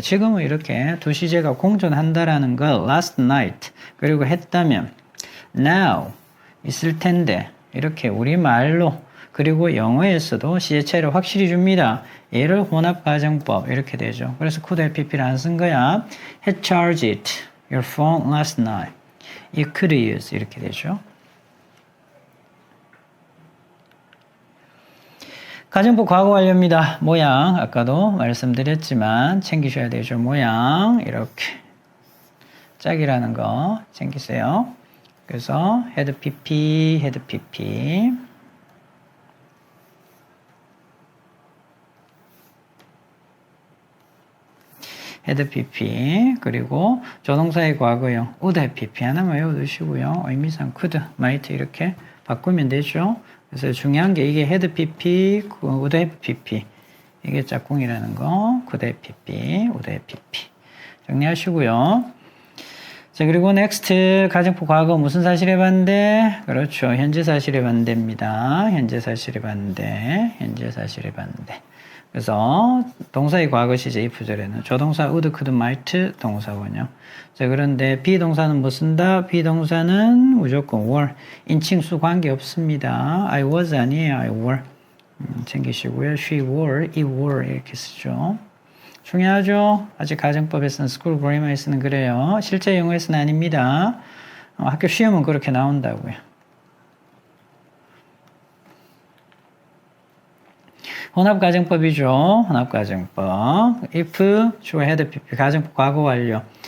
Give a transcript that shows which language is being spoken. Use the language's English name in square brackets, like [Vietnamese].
[Korean] 지금은 이렇게 두 시제가 공존한다라는 걸 [English] last night [Korean] 그리고 했다면 now 있을 텐데 이렇게 우리말로 그리고 영어에서도 시제차이를 확실히 줍니다. 얘를 혼합 가정법 이렇게 되죠. 그래서 could have pp를 안 쓴 거야. [English] had charged your phone last night. [Korean] 이 could use 이렇게 되죠. 가정법 과거 완료입니다. 모양 아까도 말씀드렸지만 챙기셔야 되죠. 모양 이렇게 짝이라는 거 챙기세요. 그래서 had pp, had pp had pp 그리고 조동사의 과거형 would have pp 하나만 외워두시고요. 의미상 could, might 이렇게 바꾸면 되죠. 그래서 중요한 게 이게 had pp, would have pp 이게 짝꿍이라는 거 could have pp, would have pp 정리하시고요. 자 그리고 next 가정법 과거 무슨 사실의 반대? 그렇죠. 현재 사실의 반대입니다. 현재 사실의 반대, 현재 사실의 반대. 그래서 동사의 과거 시제 if절에는 조동사 would, could, might 동사 원형. 자 그런데 비동사는 뭐 쓴다? 비동사는 무조건 were. 인칭수 관계 없습니다. [English] I was [Korean] 아니에요. [English] I were. [Korean] 챙기시고요. [English] She were, it were [Korean] 이렇게 쓰죠. 중요하죠. 아직 가정법에서는 school grammar에서는 그래요. 실제 영어에서는 아닙니다. 학교 시험은 그렇게 나온다고요. 혼합가정법이죠. 혼합가정법. if, 주어, had, pp, 가정법 과거 완료.